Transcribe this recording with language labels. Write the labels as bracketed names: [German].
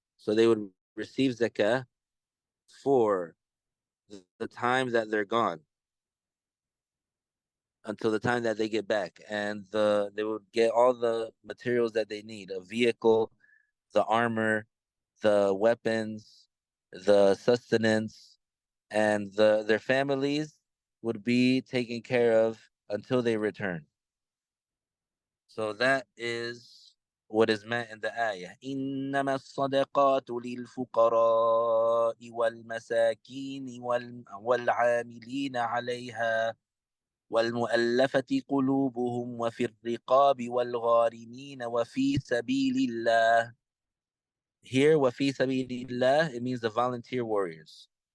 [English] So they would receive zakah for the time that they're gone until the time that they get back, and they would get all the materials that they need: a vehicle, the armor, the weapons, the sustenance, and their families would be taken care of until they return. So that is what is meant in the ayah. [Arabic] إنما الصدقات للفقراء والمساكين والعاملين عليها والمؤلفة قلوبهم وفي الرقاب والغارمين وفي سبيل الله. [English] Here, [Arabic] وفي سبيل الله, [English] it means the volunteer warriors.